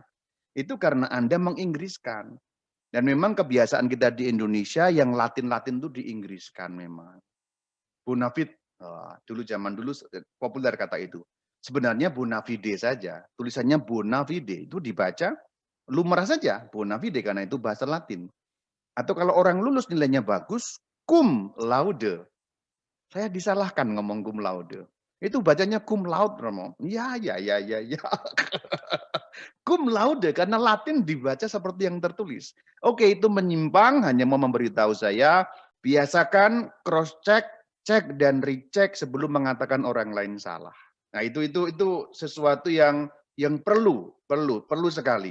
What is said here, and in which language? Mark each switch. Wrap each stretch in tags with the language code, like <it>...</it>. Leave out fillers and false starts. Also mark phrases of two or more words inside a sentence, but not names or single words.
<id>Itu karena Anda menginggriskan. Dan memang kebiasaan kita di Indonesia yang Latin-Latin itu diinggriskan memang. Bonafide, dulu zaman dulu populer kata itu. Sebenarnya Bonafide saja, tulisannya Bonafide itu dibaca lumrah saja Bonafide karena itu bahasa Latin. Atau kalau orang lulus nilainya bagus,</id> <la>cum laude.</la> <id>Saya disalahkan ngomong</id> <la>cum laude.</la> <id>Itu bacanya</id> <la>cum laude,</la> <id>Romo. Ya.</id> <la>Cum laude</la> <id>karena Latin dibaca seperti yang tertulis. Oke, itu menyimpang, hanya mau memberitahu saya, biasakan</id> <en>cross check,</en> <id>cek dan recheck sebelum mengatakan orang lain salah. Nah, itu sesuatu yang perlu sekali.</id>